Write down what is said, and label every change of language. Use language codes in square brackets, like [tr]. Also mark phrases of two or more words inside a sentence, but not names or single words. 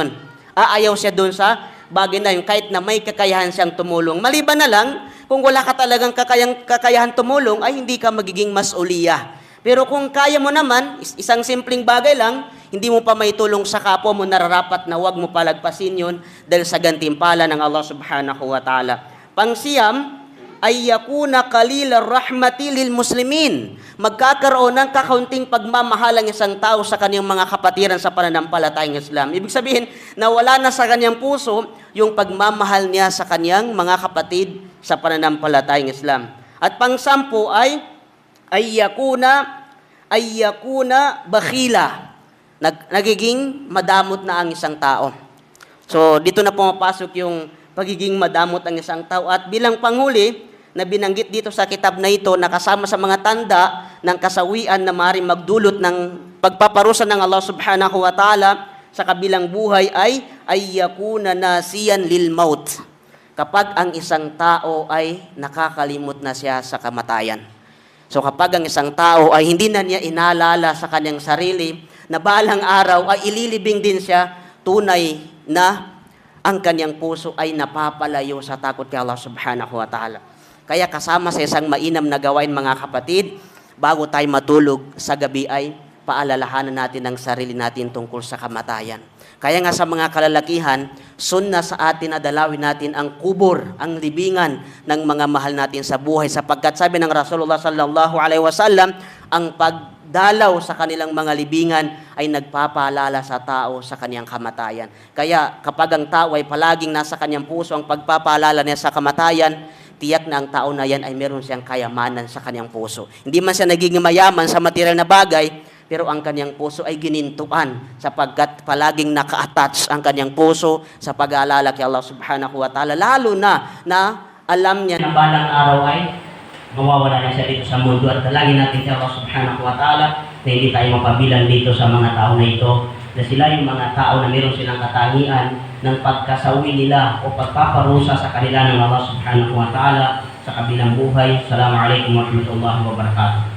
[tl] Aayaw siya doon sa bagay na yon, kahit na may kakayahan siyang tumulong. Maliban na lang, kung wala ka talagang kakayahan tumulong, ay hindi ka magiging mas-uliya. Pero kung kaya mo naman, isang simpleng bagay lang, hindi mo pa may tulong sa kapwa mo, nararapat na huwag mo palagpasin yun dahil sa gantimpala ng [ar] الله سبحانه وتعالى. [tl] Pangsiyam, ay [ar] يكون قليل الرحمة للمسلمين. [tl] Magkakaroon ng kakaunting pagmamahal ang isang tao sa kanyang mga kapatiran sa pananampalatayang Islam. Ibig sabihin, nawala na sa kanyang puso yung pagmamahal niya sa kanyang mga kapatid sa pananampalatayang Islam. At pangsampu ay [ar] يكون بخيلا. [tl] Nagiging madamot na ang isang tao. So, dito na pumapasok yung pagiging madamot ang isang tao. At bilang panghuli, na binanggit dito sa kitab na ito, na kasama sa mga tanda ng kasawian na maaaring magdulot ng pagpaparusa ng [ar] الله سبحانه وتعالى [tl] sa kabilang buhay ay [ar] يكون ناسيا للموت. [tl] Kapag ang isang tao ay nakakalimot na siya sa kamatayan. So kapag ang isang tao ay hindi na niya inaalala sa kanyang sarili, na balang araw ay ililibing din siya, tunay na ang kanyang puso ay napapalayo sa takot kay [ar] الله سبحانه وتعالى. [tl] Kaya kasama sa isang mainam na gawain mga kapatid, bago tayo matulog sa gabi ay paalalahanan natin ang sarili natin tungkol sa kamatayan. Kaya nga sa mga kalalakihan, sunna sa atin na dalawin natin ang kubur, ang libingan ng mga mahal natin sa buhay. Sapagkat sabi ng [ar] رسول الله صلى الله عليه وسلم, [tl] ang dalaw sa kanilang mga libingan ay nagpapaalala sa tao sa kaniyang kamatayan. Kaya kapag ang tao ay palaging nasa kaniyang puso ang pagpapaalala niya sa kamatayan, tiyak na ang tao na yan ay meron siyang kayamanan sa kaniyang puso. Hindi man siya nagiging mayaman sa material na bagay, pero ang kaniyang puso ay ginintuan sapagkat palaging naka-attach ang kaniyang puso sa pag-aalala kay [ar] الله سبحانه وتعالى. [tl] Lalo na alam niya na balang araw ay mawawala na siya dito sa mundo at dalangin natin si [ar] الله سبحانه وتعالى [tl] na hindi tayo mapabilang dito sa mga tao na ito, na sila yung mga tao na meron silang katangian ng pagkasawi nila o pagpaparusa sa kanila ng [ar] الله سبحانه وتعالى [tl] sa kabilang buhay. [ar] السلام عليكم ورحمة الله وبركاته.